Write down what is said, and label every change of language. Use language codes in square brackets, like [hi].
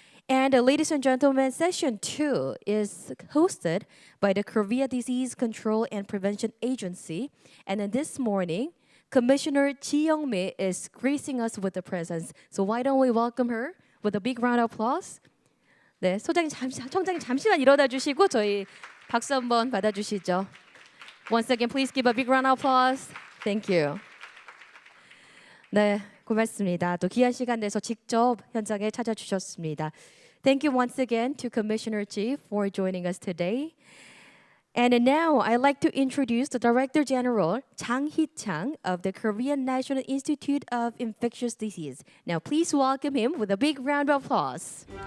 [en] And ladies and gentlemen, session 2 is hosted by the Korea Disease Control and Prevention Agency. And then this morning, Commissioner Ji Young-mi is gracing us with the presence. So why don't we welcome her with a big round of applause? [ko] 네, 청장님 잠시만 일어나 주시고 저희 박수 한번 받아주시죠. [en] Once again, please give a big round of applause. Thank you. [ko] 네, 고맙습니다. 또 귀한 시간 내서 직접 현장에 찾아주셨습니다. [en] Thank you once again to Commissioner Ji for joining us today. And now I'd like to introduce the Director General Chang Hee-chang of the Korean National Institute of Infectious Disease. Now please welcome him with a big round of applause.